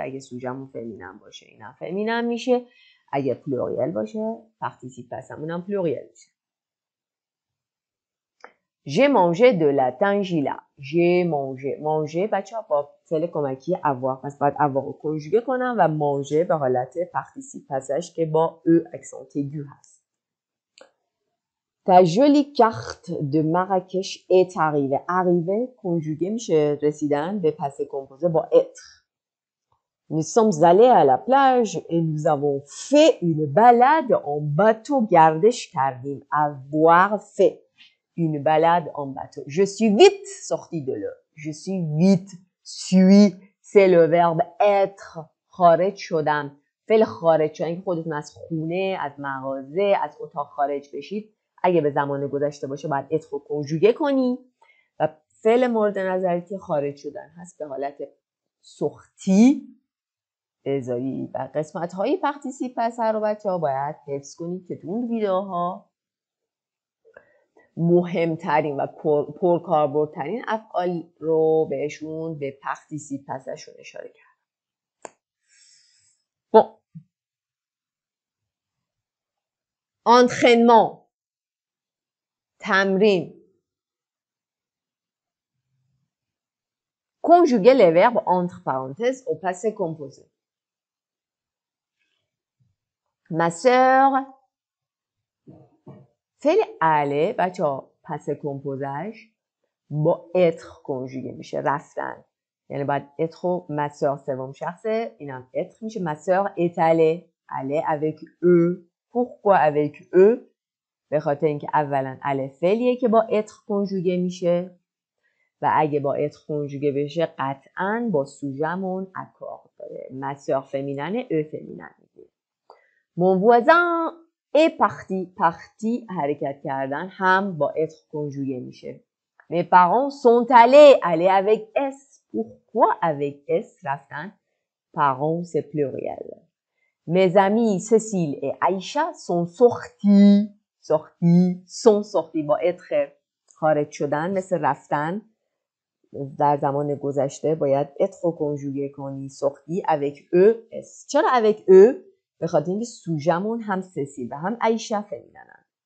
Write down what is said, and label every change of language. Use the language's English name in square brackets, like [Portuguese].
[Persian] اگه سوژه‌مون فمینن باشه اینم فمینن میشه، اگه پلوریل باشه پارتیسیپ پسمون هم پلوریل میشه. [French] J'ai mangé de la tangila. J'ai mangé. [Persian] manger بچه ها با فعل کمکی avoir. پس باید avoir رو کنجوگه کنم و manger به حالت پارتیسیپ پسش که با e accent aigu هست. [French] Ta jolie carte de Marrakech est arrivée. [Persian] arrivée کنجوگه میشه رسیدن به پس کمپوزه با être. [French] Nous sommes allés à la plage et nous avons fait une balade en bateau. [Persian] گردش کردیم. [French] avoir fait. Une balade en bateau. Je suis vite sortie de l'eau. Je suis vite. suis. C'est le verbe être. [Persian] خارج شدم. فعل خارج شدن که خودتون از خونه، از مغازه، از اتاق خارج بشید. اگه به زمان گذشته باشه باید être رو کنجوگه کنی و فعل مورد نظری که خارج شدن هست به حالت سختی بذاری. و قسمت های پارتیسیپ پس رو بچه ها باید حفظ کنید که تو اون ویدیوها مهمترین و پرکاربردترین افعال رو بهشون به پارتیسیپ پسشون اشاره کردم. [French] bon entraînement تمرین. conjuguer les verbes entre parenthèses au passé composé. ma sœur [Persian] فعل اله بچه ها پس کمپوزش با اتر کنجوگه میشه رفتن، یعنی باید اتر رو ma sœur سوم شخصه اینم اتر میشه. [French] ma sœur est allée avec eux. pourquoi avec eux؟ [Persian] به خاطر اینکه اولا اله فعلیه که با اتر کنجوگه میشه و اگه با اتر کنجوگه بشه قطعاً با سوژمون اکارد داره. مسیار فمینن او فمینن میگه. [French] Mon voisin est parti. [Persian] parti حرکت کردن هم با اتر کنجوگه میشه. [French] Mes parents sont allés. aller avec S. Pourquoi avec S رفتن؟ Parents c'est pluriel. Mes amis Cécile et Aïcha sont sortis. sont sortis [Persian] با اتر خارج شدن مثل رفتن در زمان گذشته باید اتر رو کنجوگه کنی. [French] sorti avec eux S. [Persian] چرا [French] avec eux؟ [Persian] به خاطر اینکه سوژمون هم سسیل و هم عیشه فمیننن.